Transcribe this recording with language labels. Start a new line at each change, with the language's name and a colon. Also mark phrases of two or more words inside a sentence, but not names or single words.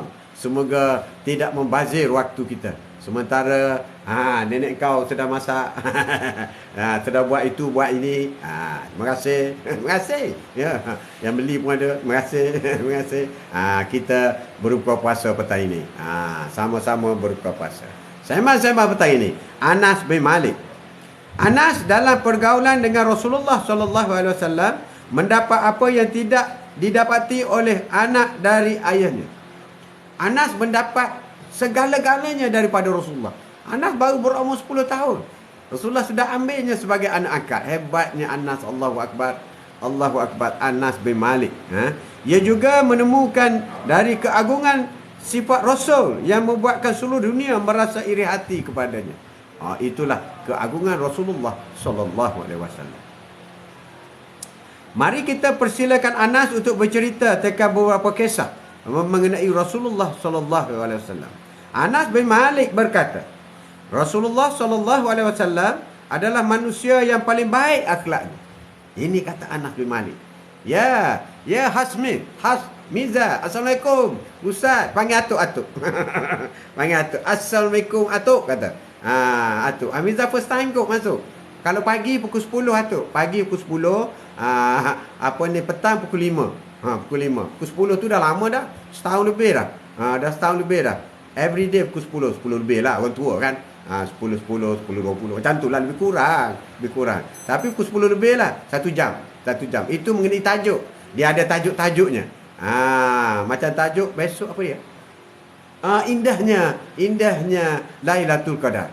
Malay: Semoga tidak membazir waktu kita. Sementara nenek kau sedang masak, sedang buat itu, buat ini. Terima kasih. Terima kasih. Ya, yang beli pun ada. Terima kasih. Terima kasih. Kita berbuka puasa petang ini. Sama-sama berbuka puasa. Sembang-sembang petang ini. Anas bin Malik. Anas dalam pergaulan dengan Rasulullah
Arabic: صلى الله عليه وسلم
Malay: mendapat apa yang tidak didapati oleh anak dari ayahnya. Anas mendapat segala-galanya daripada Rasulullah. Anas baru berumur 10 tahun. Rasulullah sudah ambilnya sebagai anak angkat. Hebatnya Anas.
Arabic: الله أكبر. الله أكبر.
Malay: Anas bin Malik. Ia juga menemukan dari keagungan sifat Rasul yang membuatkan seluruh dunia merasa iri hati kepadanya. Itulah keagungan Rasulullah
Arabic: صلى الله عليه وسلم.
Malay: Mari kita persilakan Anas untuk bercerita tentang beberapa kisah mengenai Rasulullah
Arabic: صلى الله عليه وسلم.
Malay: Anas bin Malik berkata, Rasulullah
Arabic: صلى الله عليه وسلم
Malay: adalah manusia yang paling baik akhlaknya. Ini kata Anas bin Malik. Ya Miza, Assalamualaikum. Ustaz, panggil atuk. Panggil atuk. Assalamualaikum atuk kata. Atuk. Miza
English: first time
Malay: kau masuk. Kalau pagi pukul 10 atuk. Pagi pukul 10. Petang pukul 5. Pukul 5. Pukul 10 tu dah lama dah. Setahun lebih dah. Dah setahun lebih dah.
English: Every day
Malay: pukul 10. 10 lebih lah. Orang tua kan. 10, 20. Macam tu lah. Lebih kurang. Tapi pukul 10 lebih lah. 1 jam. Itu mengenai tajuk. Dia ada tajuk-tajuknya. Macam tajuk besok apa dia? Indahnya Lailatul Qadar.